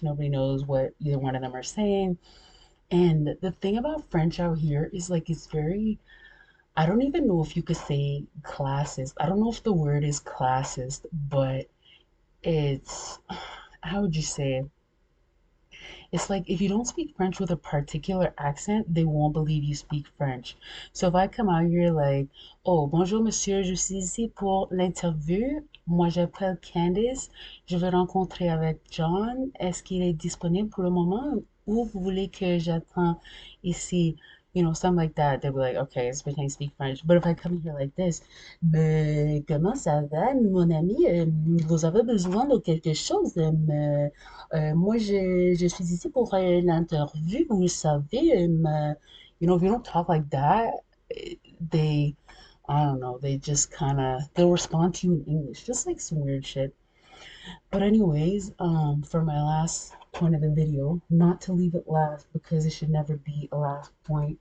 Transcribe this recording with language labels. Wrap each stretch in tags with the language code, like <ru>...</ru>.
<en>Nobody knows what either one of them are saying. And the thing about French out here is like it's very, I don't even know if you could say classist. I don't know if the word is classist, but it's, how would you say? It's like if you don't speak French with a particular accent, they won't believe you speak French. So if I come out here like, oh,</en> <fr>bonjour monsieur, je suis ici pour l'interview. Moi, j'appelle Candice. Je veux rencontrer avec John. Est-ce qu'il est disponible pour le moment ou vous voulez que j'attende ici?</fr> <en>You know, something like that. They'll be like, okay, it's because I speak French. But if I come here like this,</en> <fr>ben, comment ça va, mon ami? Vous avez besoin de quelque chose? Moi, je suis ici pour l'interview. Vous savez,</fr> <en>you know, if you don't talk like that, they, I don't know, they just kind of, they'll respond to you in English, just like some weird shit. But anyways, for my last point of the video, not to leave it last because it should never be a last point.</en>